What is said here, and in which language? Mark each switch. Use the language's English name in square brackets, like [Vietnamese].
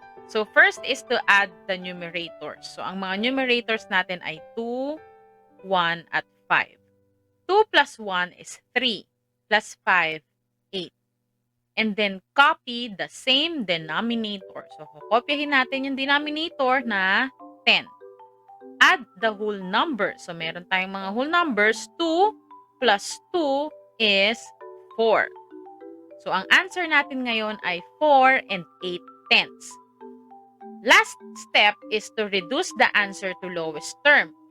[English] So first is to add the numerators. [Filipino] So ang mga numerators natin ay 2, 1, at 5. [English] 2 plus 1 is 3 plus 5, 8. And then copy the same denominator. [Filipino] So kokopyahin natin yung denominator na 10. [English] Add the whole number. So [Filipino] meron tayong mga [English] whole numbers. 2 plus 2 is 4. [Filipino] So ang answer natin ngayon ay 4 and 8/10. [English] Last step is to reduce the answer to lowest term.